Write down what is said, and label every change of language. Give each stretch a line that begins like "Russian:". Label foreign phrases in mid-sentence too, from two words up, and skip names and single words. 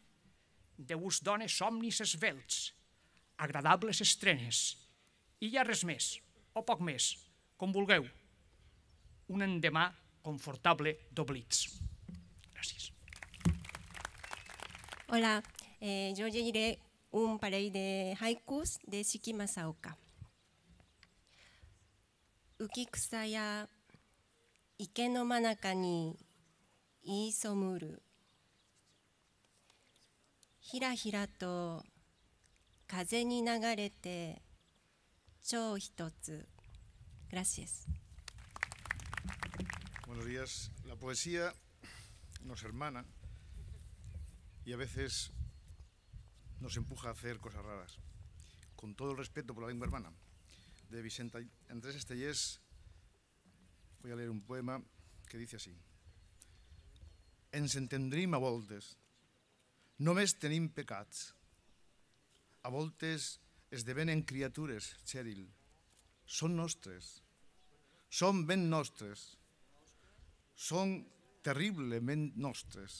Catalan: Déu us done somnis esvelts, agradables estrenes. I ja res més, o poc més, com vulgueu. Un endemà confortable d'oblits. Gràcies. Hola, yo llegiré un parell de haikus de Shiki Masaoka.
Japanese: 浮草や池の真中に言ひ初むる. ひらひらと風に流れて蝶一つ.
Spanish: Gracias. Buenos días. La poesía nos hermana y a veces nos empuja a hacer cosas raras. Con todo el respeto por la lengua hermana de Vicent Andrés Estellés, voy a leer un poema que dice así.
Catalan: Ens entendrim a voltes, només tenim pecats. A voltes esdevenen criatures, Cheryl. Són nostres, són ben nostres, són terriblement nostres.